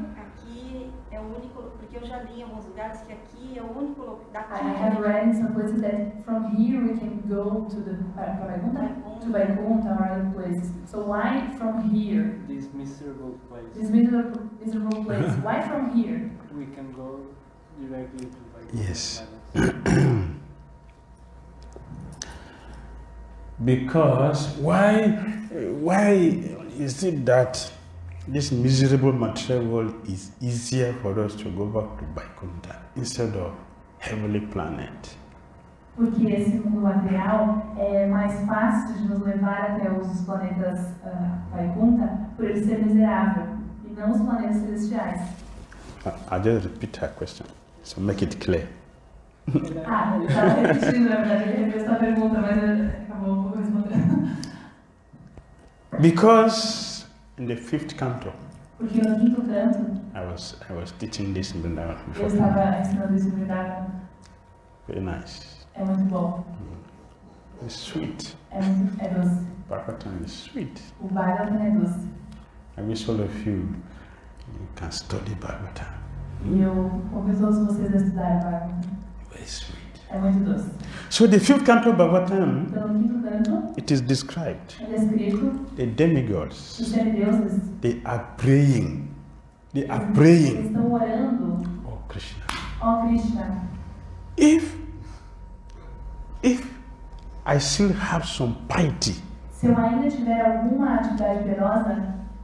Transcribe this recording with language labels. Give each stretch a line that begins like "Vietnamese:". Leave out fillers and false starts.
Portuguese: Aqui é o único, porque eu já li em alguns lugares que aqui é o único lugar
English: I have read in some places that from here we can go to the to Vaikuntha or other places. So why from here? This miserable place. This miserable place. Why from here? We can go directly to Vaikuntha. Yes. Because why is it that this miserable material world is easier for us to go back to Vaikuntha instead of heavenly planet?
Portuguese: Porque esse mundo material é mais fácil de nos levar até os planetas Vaikuntha por ele ser miserável e não os planetas celestiais.
English: I'll just repeat her question, so make it clear.
Portuguese: Ah, ele estava repetindo, na verdade, ele repetiu essa pergunta, mas ele acabou respondendo.
English: Because in the fifth canto,
Portuguese: Porque no quinto canto,
English: I was teaching this in Vrindavan
Portuguese: eu
English: before.
Portuguese: estava ensinando isso em Vrindavan.
English: Very nice.
Portuguese: É muito bom,
English: It's sweet.
Portuguese: é doce.
English: Bhagavatam is sweet.
Portuguese: O Bhagavatam é doce.
English: I wish all of you can study Bhagavatam.
Portuguese: E eu convido todos vocês a estudarem o Bhagavatam.
English: Very sweet.
Portuguese: É É muito doce.
English: So the fifth canto Bhagavatam,
Portuguese: Então, no quinto canto,
English: it is described.
Portuguese: é descrito
English: The demigods,
Portuguese: os semideuses.
English: they are praying. They are
Portuguese: Eles
English: praying.
Portuguese: estão orando.
English: Oh Krishna.
Portuguese: Ó Krishna,
English: If I still have some piety
Portuguese: se eu ainda tiver alguma atividade piedosa